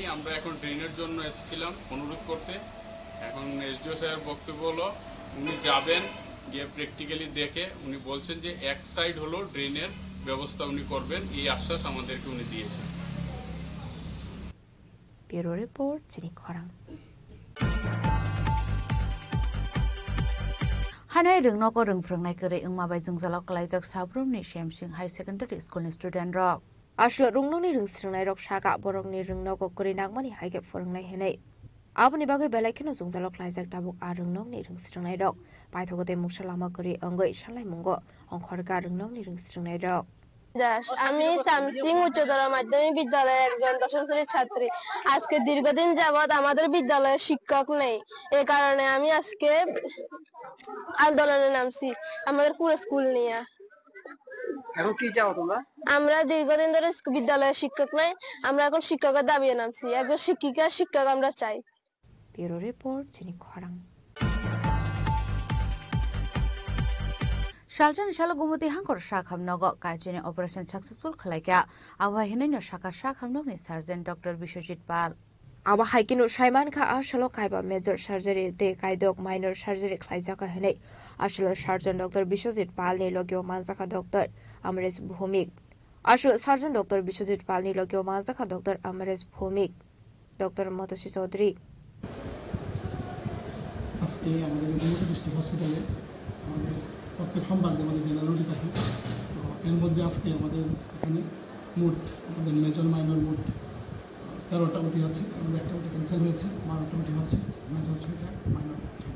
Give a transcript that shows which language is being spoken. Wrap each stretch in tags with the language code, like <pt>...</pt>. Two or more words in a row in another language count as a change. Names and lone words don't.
<bn>আমরা এখন ড্রেনের জন্য এসেছিলাম অনুরোধ করতে। এখন SDO স্যারের বক্তব্য হলো উনি যাবেন, গিয়ে প্র্যাকটিক্যালি দেখে উনি বলছেন যে এক সাইড হলো ড্রেনের ব্যবস্থা উনি করবেন, এই আশ্বাস আমাদেরকে উনি দিয়েছেন।</bn> <en>bureau report</en> <trp>চিনি খরাং। हानाय रोंनोको रोंफ्रोंनाय करे इंमाबाय जोंजालाव कलाइजाक साब्रुमनि शेमसिं हाई सेकेंडारि स्कुलनि स्टुडेन्ट रक आशल रुंनोनि रोंस्रोंनाय रक सागा बरकनि रोंनोको करे नागमानि हाइगे फोरोंनाय हेनै आबनि बागै बेलायखिनो जोंजालाव कलाइजाक दाबुक आ रोंनोनि रोंस्रोंनाय रक पाइथगते मुक्सा लामा करे अंगै सालाय मुंगो अंखरगा रोंनोनि रोंस्रोंनाय रक দাস।</trp> <bn>আমি সামসিং উচ্চতর মাধ্যমিক বিদ্যালয়ের একজন দশম শ্রেণীর ছাত্রী। আজকে দীর্ঘদিন যাবৎ আমাদের বিদ্যালয়ে শিক্ষক নেই, এ কারণে আমি আজকে আন্দোলনে নামছি আমাদের পুরো স্কুল নিয়ে। এখন কি চাও তোমরা? আমরা দীর্ঘদিন ধরে বিদ্যালয়ে শিক্ষক নাই, আমরা এখন শিক্ষকের দাবিয়ে নামছি। একজন শিক্ষক আমরা চাই।</bn> <en>bureau report</en> <trp>চিনি খরাং। शालजन शालो गुमति हांकर शाखामनगो काइजेने</trp> <en>operation successful</en> <trp>खलाइका आवा हिनैनो शाखा शाखामनगनि</trp> <en>surgeon doctor</en> <trp>विश्वजित पाल आवा हाइकिनो साइमान खा आशलो काइबा</trp> <en>major surgery</en> <trp>दे काइदक</trp> <en>minor surgery</en> <trp>खलाइजाका हेनै आशलो</trp> <en>surgeon doctor</en> <trp>विश्वजित पाल नि लग्यो मानजाका डॉक्टर अमरेश भौमिक आशलो</trp> <en>surgeon doctor</en> <trp>विश्वजित पाल नि लग्यो मानजाका डॉक्टर अमरेश भौमिक डॉक्टर मतोसी चौधरी</trp> <bn>আজকে আমাদের দুটো</bn> <en>district hospital-e</en> <bn>আমাদের প্রত্যেক সোমবার আমাদের</bn> <en>general duty</en> <bn>থাকে। তো এর মধ্যে আজকে আমাদের এখানে মোট আমাদের</bn> <en>major minor</en> <bn>মোট 13টা উঠি আছে, আমাদের একটা উঠি ক্যান্সেল হয়েছে, 12টা উঠি হচ্ছে, মেজর 6টা মাইনর 6টা।</bn>